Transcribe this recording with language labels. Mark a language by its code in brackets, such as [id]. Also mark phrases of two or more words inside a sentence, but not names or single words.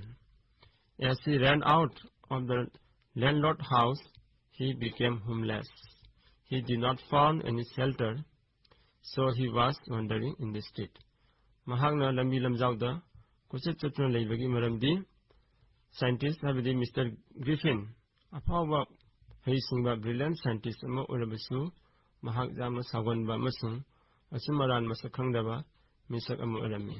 [en] As he ran out of the landlord's house, he became homeless. He did not find any shelter, so he was wandering in the street. [mni] Mahagna lambi lamjauda kuchit chatun leibagi maramdi scientist habidi Mr. Griffin apawa heisingba [en] brilliant scientist [mni] ama urabasu mahak jama sagonba masung asimaran masakhangdaba misak ama urami.